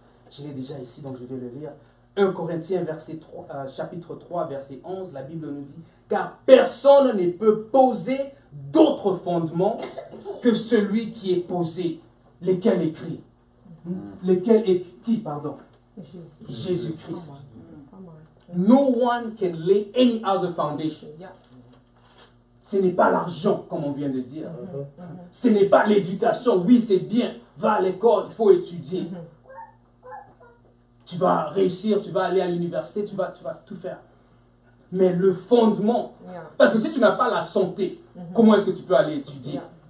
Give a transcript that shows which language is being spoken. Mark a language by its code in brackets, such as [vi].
[fr] Je l'ai déjà ici, donc je vais le lire. 1 Corinthiens chapitre 3, verset 11, la Bible nous dit, car personne ne peut poser d'autre fondement que celui qui est posé, lesquels écrit. Lesquels est qui, pardon? Jésus-Christ. [en] No one can lay any other foundation. [fr] Ce n'est pas l'argent, comme on vient de dire. Ce n'est pas l'éducation. Oui, c'est bien. Va à l'école, il faut étudier. Tu vas réussir, tu vas aller à l'université, tu vas tout faire. Mais le fondement, parce que si tu n'as pas la santé, comment est-ce que tu peux aller étudier?